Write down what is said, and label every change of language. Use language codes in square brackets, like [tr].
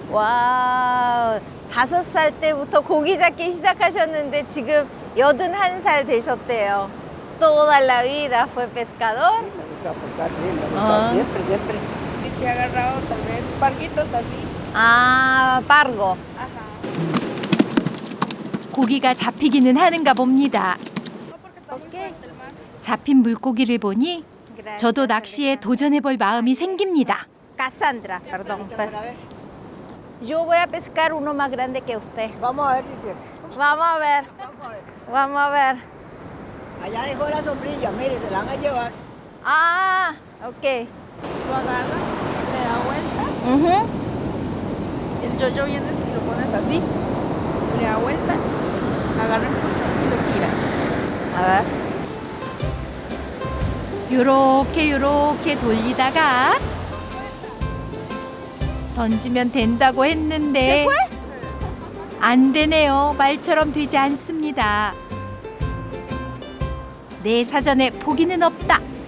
[ko] 와, 5살 때부터 고기 잡기 시작하셨는데 지금 81살 되셨대요. [es] Toda la vida fue pescador. Me gusta pescar, sí, me gusta siempre, siempre. Y se ha agarrado tal vez parguitos así. 아, pargo. [ko] 고기가 잡히기는 하는가 봅니다. 잡힌 물고기를 보니 저도 낚시에 도전해볼 마음이 생깁니다. [es] Cassandra, perdón. Yo voy a pescar uno más grande que usted. Vamos a ver si es cierto. Vamos a ver. Vamos a ver. Allá dejó la sombrilla, mire, se la van a llevar. Ah, ok. Lo agarra, le da vuelta. Ujú. El yoyo viene y lo pones así. Le da vuelta, agarra el pulso y lo tira. A ver. [ko] 요렇게 돌리다가 던지면 된다고 했는데 안 되네요. 말처럼 되지 않습니다. 내 사전에 포기는 없다.